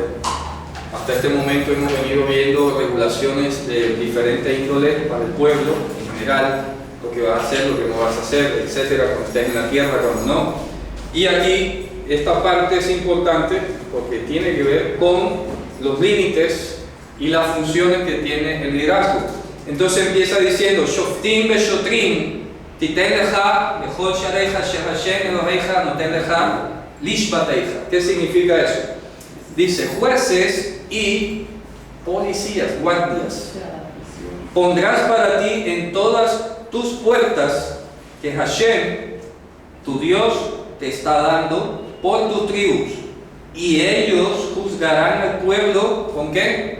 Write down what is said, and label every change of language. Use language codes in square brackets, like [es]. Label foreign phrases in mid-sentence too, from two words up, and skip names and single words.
[es] Hasta este momento hemos venido viendo regulaciones de diferentes índoles para el pueblo en general, lo que vas a hacer, lo que no vas a hacer, etcétera, cuando estés en la tierra, cuando no. Y aquí esta parte es importante porque tiene que ver con los límites y las funciones que tiene el liderazgo. Entonces empieza diciendo: [he] שפטים ושטרים תתן לך בכל שעריך שהשם אלהיך נתן לך לשבטיך. [es] ¿Qué significa eso? Dice: jueces y policías, guardias, pondrás para ti en todas tus puertas que Hashem, tu Dios, te está dando por tus tribus, y ellos juzgarán al pueblo ¿con qué?